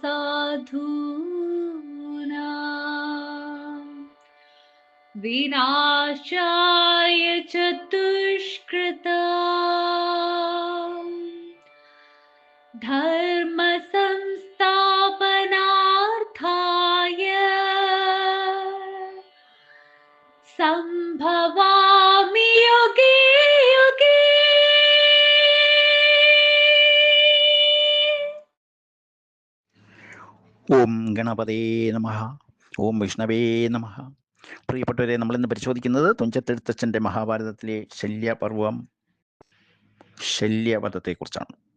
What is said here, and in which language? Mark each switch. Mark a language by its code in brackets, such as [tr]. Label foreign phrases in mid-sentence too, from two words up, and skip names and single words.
[sa] साधूनां विनाशाय च दुष्कृतां, धर्म संस्थापनार्थाय संभवामि युगे युगे। ओं गणपते नमः. ओं विष्णवे नमः. [ml] പ്രിയപ്പെട്ടവരെ, നമ്മളിന്ന് പരിശോധിക്കുന്നത് തുഞ്ചത്തെഴുത്തച്ഛൻ്റെ മഹാഭാരതത്തിലെ ശല്യപർവം, ശല്യവധത്തെക്കുറിച്ചാണ്.